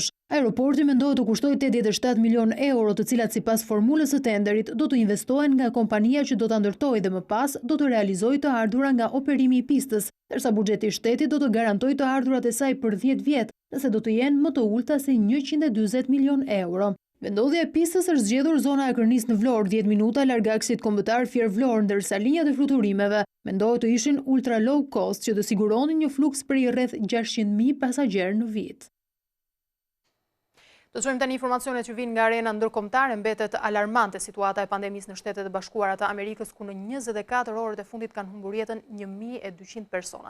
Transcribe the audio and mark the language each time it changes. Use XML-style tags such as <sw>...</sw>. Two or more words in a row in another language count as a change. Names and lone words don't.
<sq>Aeroporti mendohet të kushtoj 87 milion euro, të cilat sipas formulës së tenderit do të investohen nga kompania që do ta ndërtojë dhe më pas do të realizojë të ardhurat nga operimi i pistës, ndërsa buxheti i shtetit do të garantojë të ardhurat e saj për 10 vjet, nëse do të jenë më të ulta se 140 milion euro. Vendodhja e pistës është zgjedhur zona e Kërnis në Vlorë, 10 minuta larg aksit kombëtar Fier-Vlorë, ndërsa linjat e fluturimeve mendohet të ishin</sq> <en>ultra low cost</en> <sq>që të siguronin një fluks për rreth 600.000 pasagjerë në vit. Do të shohim tani informacionet që vijnë nga arena ndërkombëtare. Mbetet alarmante situata e pandemisë në Shtetet e Bashkuara të Amerikës, ku në 24 orët e fundit kanë humbur jetën 1200 persona.</sq>